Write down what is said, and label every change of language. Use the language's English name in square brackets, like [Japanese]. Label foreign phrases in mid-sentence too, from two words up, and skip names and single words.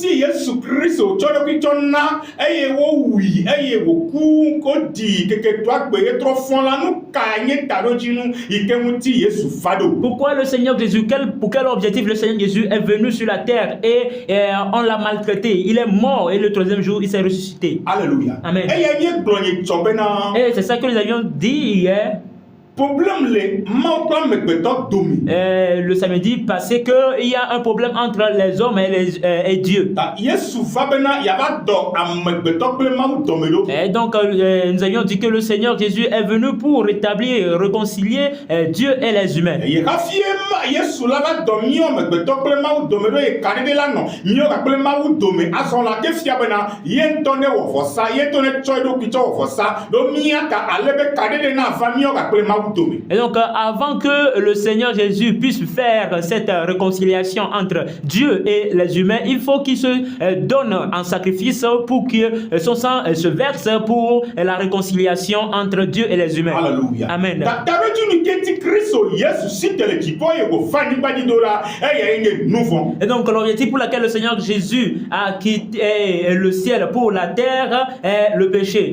[French] Pourquoi le Seigneur Jésus, pour quel objectif le Seigneur Jésus est venu sur la terre et on l'a maltraité? Il est mort et le troisième jour il s'est ressuscité. Alléluia. Amen. Et c'est ça que nous avions dit hier. problème les mauvais [Ewe] megbetɔ domi. [French] Le samedi passé qu'il y a un problème entre les hommes et Dieu. [Ewe] Yesu va bena yava dɔ amegbetɔ kple mawu dɔme ɖo. [French] Et donc nous avions dit que le Seigneur Jésus est venu pour rétablir, réconcilier Dieu et les humains. [Ewe] Yekafie Yesu la va dɔ miɔ megbetɔ kple mawu dɔme ɖo ye kaɖiɖi la nɔ miɔ kple mawu dome azɔ la ke fia bena ye ŋutɔ ne wɔ vɔsa ye ŋutɔ ne tsɔ eɖokui tsɔ wɔ vɔsa ɖo mia ta ale be kaɖiɖi na va miɔ kple mawu dome. [French] Et donc avant que le Seigneur Jésus puisse faire cette réconciliation entre Dieu et les humains, il faut qu'il se donne en sacrifice pour que son sang se verse pour la réconciliation entre Dieu et les humains. Alléluia. Amen. Et donc l'objectif pour lequel le Seigneur Jésus a quitté le ciel pour la terre est le péché.